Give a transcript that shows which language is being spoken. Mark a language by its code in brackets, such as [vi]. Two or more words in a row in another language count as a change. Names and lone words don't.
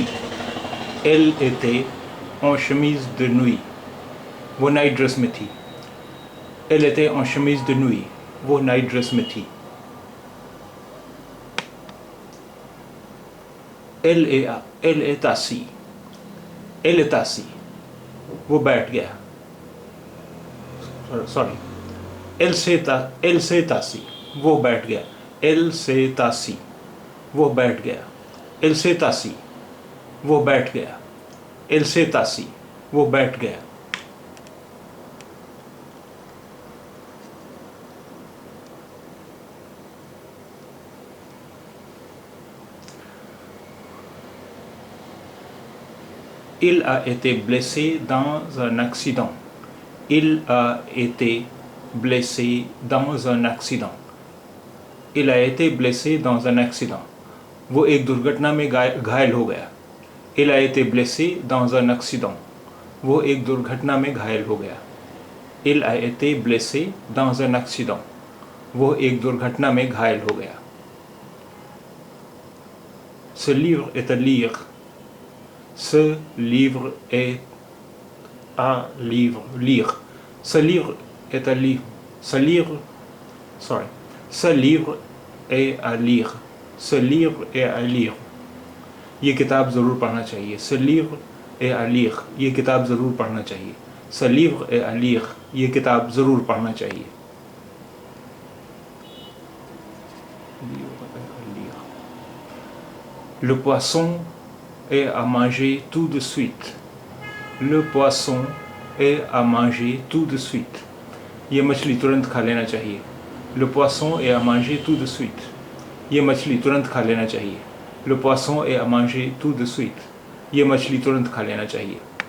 [fr] Elle était en chemise de nuit, [hi] वो [en] night dress [hi] में थी। [fr] Elle était en chemise de nuit, [hi] वो [en] night dress [hi] में थी। [fr] Elle est assis, elle est assis, [hi] वो बैठ गया। सॉरी, [fr] elle s'est assis, [hi] वो बैठ गया। [fr] Elle s'est assis, [hi] वो बैठ गया। [fr] Elle s'est assis, [hi] वो बैठ गया। [fr] Elle s'est assis, [hi] वो बैठ गया। [fr] Il a été blessé dans un accident. Il a été blessé dans un accident. Il a été blessé dans un accident. [hi] वो एक दुर्घटना में घायल हो गया। [fr] Il a été blessé dans un accident. [hi] वो एक दुर्घटना में घायल हो गया। [fr] Il a été blessé dans un accident. [hi] वो एक दुर्घटना में घायल हो गया। [fr] Ce livre est à lire. Ce livre est à lire. Ce livre est à lire. Ce livre est à lire. Ce livre est à lire. [hi] ये किताब ज़रूर पढ़ना चाहिए। [fr] Ce livre est à lire. [hi] ये किताब ज़रूर पढ़ना चाहिए। [fr] Ce livre est à lire. [hi] ये किताब ज़रूर पढ़ना चाहिए। [fr] Le poisson est à manger tout de suite. Le poisson est à manger tout de suite. [hi] ये मछली तुरंत खा लेना चाहिए। [fr] Le poisson est à manger tout de suite. [hi] ये मछली तुरंत खा लेना चाहिए। [fr] Le poisson est à manger tout de suite. [hi] ये मछली तुरंत खा लेना चाहिए।